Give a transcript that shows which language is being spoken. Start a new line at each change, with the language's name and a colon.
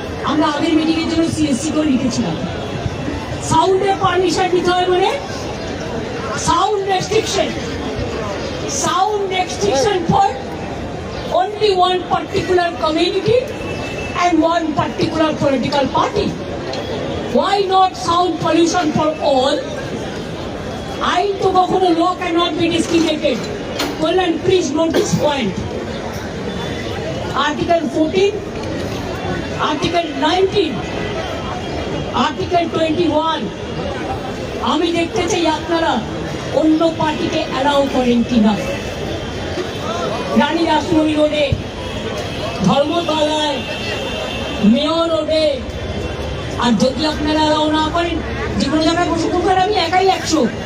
Bangla: আমরা আগের মিটিং এর জন্য সিএসসি করে লিখেছিলাম, সাউন্ডের পারমিশন নিতে হবে, মানে sound restriction for only one particular community and one particular political party.
English: Why not sound pollution for all?
Bangla: আইন তো কখনো
English: law cannot be discriminated. Colon, please note this point.
Bangla: Article 14, Article 19, Article 21, আমি দেখতে চাই আপনারা অন্য পার্টিকে অ্যালাউ করেন কিনা। রানী রাসমণি রোডে, ধর্মতলায়, মেয়র রোডে, আর যদি আপনারা অ্যালাউ না করেন যে কোনো জায়গায় বসে থাকবেন, আমি একাই 100।